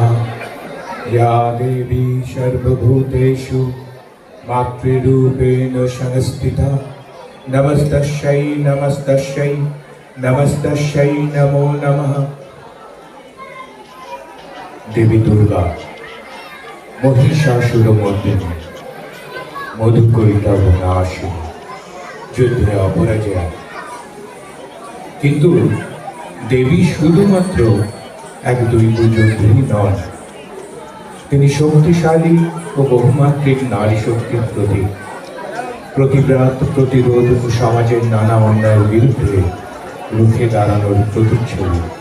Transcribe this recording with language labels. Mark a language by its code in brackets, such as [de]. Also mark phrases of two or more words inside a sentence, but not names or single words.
[sa] या देवी सर्वभूतेषु मातृरूपेण संस्थिता नमस्तस्यै नमस्तस्यै नमस्तस्यै नमो नमः। देवी दुर्गा महिषासुरमर्दिनी मधुकैटभ नाशिनी [bn] যুদ্ধে অপরাজয়া। কিন্তু দেবী শুধুমাত্র এক দৈবযোদ্ধী নন, তিনি শক্তিশালী ও বহুমাত্রিক নারী শক্তির প্রতীক। প্রতিবাদ, প্রতিরোধ ও সমাজের নানা অন্যায়ের বিরুদ্ধে রুখে দাঁড়ানোর প্রতিচ্ছবি।